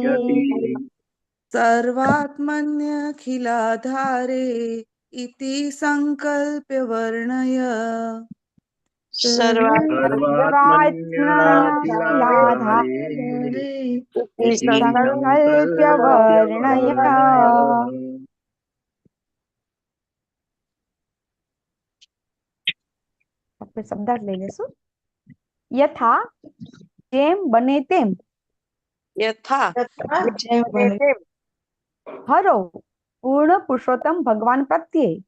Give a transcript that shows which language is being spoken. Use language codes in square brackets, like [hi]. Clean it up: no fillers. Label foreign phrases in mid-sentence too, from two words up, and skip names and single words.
[sa] सर्वात्मन्यखिलाधारे इति संकल्प्य वर्णय सर्वात्मन्यखिलाधारे इति संकल्प्य वर्णय। [gu] આપણે શબ્દાર્થ લઈ લેશું. યથા જેમ બને તેમ यथा હરો પૂર્ણ પુરુષોત્તમ ભગવાન પ્રત્યે